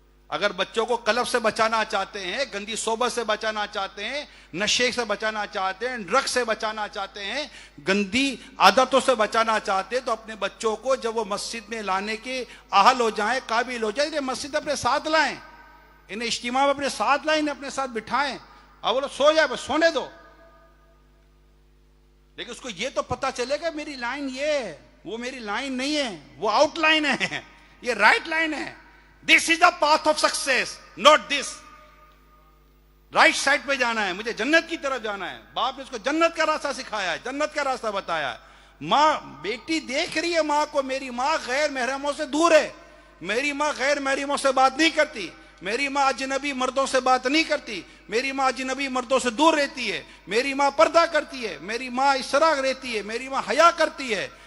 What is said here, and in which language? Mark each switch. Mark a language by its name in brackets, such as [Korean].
[Urdu] اگر بچوں کو قلب سے بچانا چاہتے ہیں، گندی صحبت سے بچانا چاہتے ہیں، نشے سے بچانا چاہتے ہیں، ڈرگ سے بچانا چاہتے ہیں، گندی عادتوں سے بچانا چاہتے ہیں، تو اپنے بچوں کو جب وہ مسجد میں لانے کے اہل ہو جائیں، قابل ہو جائیں، انہیں مسجد اپنے ساتھ لائیں، انہیں اجتماع میں اپنے ساتھ لائیں، انہیں اپنے ساتھ بٹھائیں. اب وہ لوگ سو جائے بس سونے دو، لیکن اس کو یہ تو پتا چلے گا میری لائن یہ ہے، وہ میری لائن نہیں ہے، وہ آؤٹ لائن ہے، یہ رائٹ لائن ہے. [English] This is the path of success, not this. [Urdu] Right side پہ جانا ہے، مجھے جنت کی طرف جانا ہے. باپ نے اس کو جنت کا راستہ سکھایا ہے، جنت کا راستہ بتایا ہے. ماں بیٹی دیکھ رہی ہے ماں کو، میری ماں غیر محرموں سے دور ہے، میری ماں غیر محرموں سے بات نہیں کرتی، میری ماں اجنبی مردوں سے بات نہیں کرتی، میری ماں اجنبی مردوں سے دور رہتی ہے، میری ماں پردہ کرتی ہے، میری ماں اس طرح رہتی ہے، میری ماں حیا کرتی ہے.